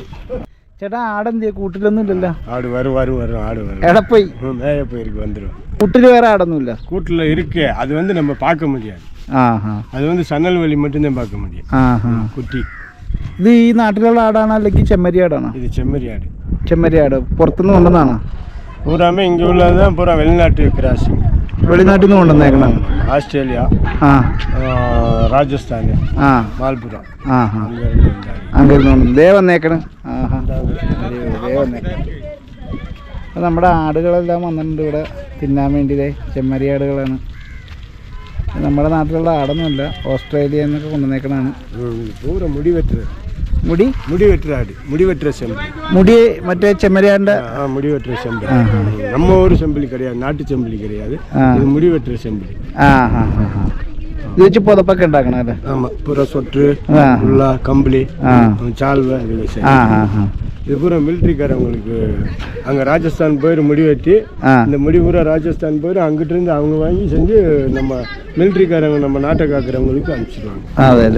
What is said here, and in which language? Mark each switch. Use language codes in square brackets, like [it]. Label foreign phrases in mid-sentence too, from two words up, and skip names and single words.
[ml] ചേട്ടാ ആടെന്തിയാ? കൂട്ടിലൊന്നും ഇല്ലല്ലോ. എവിടെ പോയി? കൂട്ടിൽ വേറെ ആടൊന്നുമില്ല. [ta] கூட்டில் இருக்கு. அது வந்து நம்ம பார்க்க முடியாது. அது வந்து சன்னல் வழி மட்டும்தான் பார்க்க முடியும். குட்டி. [ml] ഇത് ഈ നാട്ടിലുള്ള ആടാണോ അല്ലെങ്കിൽ ചെമ്മരിയാടാണോ? [ta] இது செம்மறியாடு. [ml] ചെമ്മരിയാട് പുറത്തുനിന്ന് കൊണ്ടുവന്നാണോ? [ta] பூராமே இங்கே உள்ளதுதான் பூரா வெளிநாட்டு கிராசிங். [ml] വെളിനാട്ടിൽ നിന്ന് കൊണ്ടുവന്നേക്കണം. [ta] ஆஸ்திரேலியா, ராஜஸ்தான், மால்புரம். [ml] അങ്ങനെ ദേ വന്നേക്കണം. ദേ വന്നേക്കണം. അപ്പം നമ്മുടെ ആടുകളെല്ലാം വന്നിട്ടുണ്ട് ഇവിടെ തിന്നാൻ വേണ്ടി. ചെമ്മരിയാടുകളാണ്. നമ്മുടെ നാട്ടിലുള്ള ആടൊന്നുമല്ല, ഓസ്ട്രേലിയ എന്നൊക്കെ കൊണ്ടുവന്നേക്കണതാണ്. [ta] முடி வெட்டுற செம்பளி. [ml] முடி மറ്റേ ചെമ്മരിയാടിന്റെ [ta] முடி வெட்டுற செம்பளி. நம்ம ஒரு செம்பளி கிடையாது, நாட்டு செம்பளி கிடையாது. இது முடி வெட்டுற செம்பளி. [ml] ഇത് വെച്ച് പുതപ്പൊക്കെ ഉണ്ടാക്കണം അല്ലേ? [ta] ஆமாம் பூரா சொட்டு ஆ. ஃபுல்லா கம்பளி ஆ. சால்வை இதெல்லாம் ആ செய்யணும். ആ ആ இது பூரா மிலிட்ரிக்காரவங்களுக்கு அங்கே ராஜஸ்தான் போயிரு முடி வெட்டி ஆ. இந்த முடி பூரா ராஜஸ்தான் போயிரு அங்கிட்டு இருந்து அவங்க வாங்கி செஞ்சு நம்ம மிலிட்ரிக்காரங்க நம்ம நாட்டை காக்கிறவங்களுக்கு அனுப்பிச்சிடுவாங்க. [ml] അതെ അല്ലേ?